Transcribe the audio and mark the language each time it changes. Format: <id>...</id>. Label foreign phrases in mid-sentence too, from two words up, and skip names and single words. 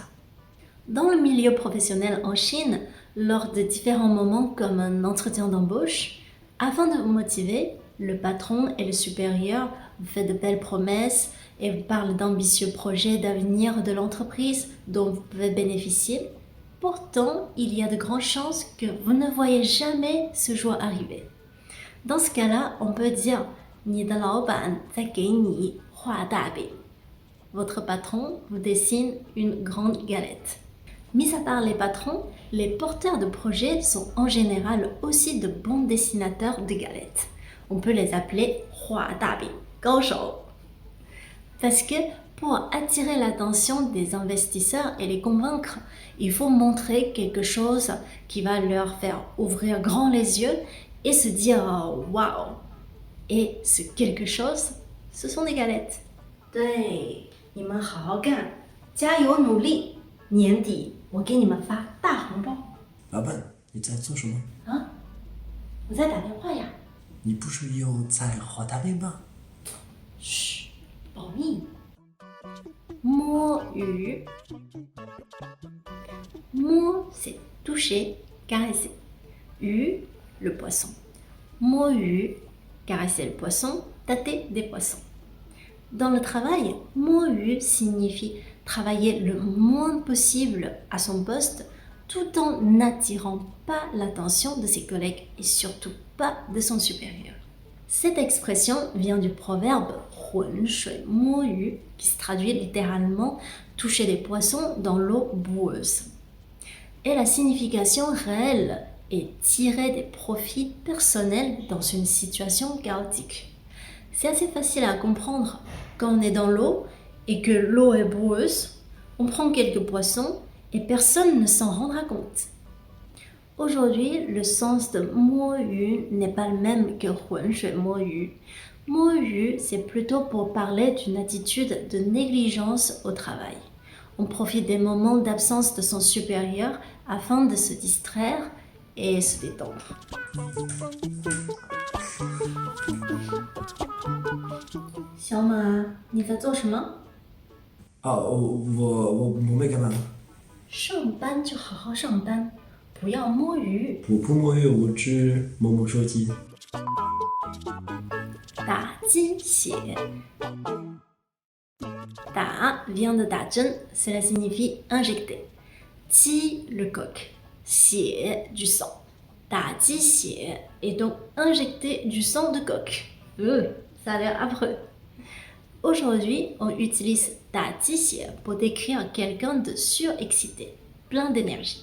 <fr>Dans le milieu professionnel en Chine, lors de différents moments comme un entretien d'embauche, afin de vous motiver, le patron et le supérieur vous font de belles promesses et vous parlent d'ambitieux projets d'avenir de l'entreprise dont vous pouvez bénéficier. Pourtant, il y a de grandes chances que vous ne voyez jamais ce jour arriver. Dans ce cas-là, on peut dire «</fr> <zh>你的老板在给你画大饼».</zh> <fr>Votre patron vous dessine une grande galette. Mis à part les patrons, les porteurs de projets sont en général aussi de bons dessinateurs de galettes. On peut les appeler «</fr> <zh>画大饼高手 ».</zh> <fr>Parce que pour attirer l'attention des investisseurs et les convaincre, il faut montrer quelque chose qui va leur faire ouvrir grand les yeux et se dire « waouh ». Et ce quelque chose, ce sont des galettes.</fr> <zh>对，你们好好干，加油努力，年底我给你们发大红包。老板，你在做什么？啊，我在打电话呀。你不是又在画大饼吗？嘘，保密。摸鱼，摸</zh> <fr>c'est toucher, caresser. 鱼 le poisson. 摸鱼 caresser le poisson, tâter des poissons. Dans le travail, 摸鱼 signifie travailler le moins possible à son poste tout en n'attirant pas l'attention de ses collègues et surtout pas de son supérieur. Cette expression vient du proverbe</fr> <zh>浑水摸鱼</zh> <fr>qui se traduit littéralement toucher des poissons dans l'eau boueuse. Et la signification réelle est tirer des profits personnels dans une situation chaotique. C'est assez facile à comprendre. Quand on est dans l'eau et que l'eau est boueuse, on prend quelques poissons et personne ne s'en rendra compte. Aujourd'hui, le sens de 摸鱼 n'est pas le même que</fr> <zh>浑水摸鱼. 摸鱼,</zh> <fr>c'est plutôt pour parler d'une attitude de négligence au travail. On profite des moments d'absence de son supérieur afin de se distraire et se détendre.</fr> <zh>小马，你在做什么？我没干嘛。上班就好好上班，不要摸鱼。我不摸鱼，我只摸手机。打鸡血。打</zh> <fr>vient de</fr> <zh>打针,</zh> <fr>cela signifie injecter. Ti le coq, xie du sang.</fr> <zh>打鸡血</zh> <fr>est donc injecter du sang de coq. Ça a l'air affreux. Aujourd'hui, on utilise</fr> <zh>打鸡血</zh> <fr>pour décrire quelqu'un de surexcité, plein d'énergie.</fr>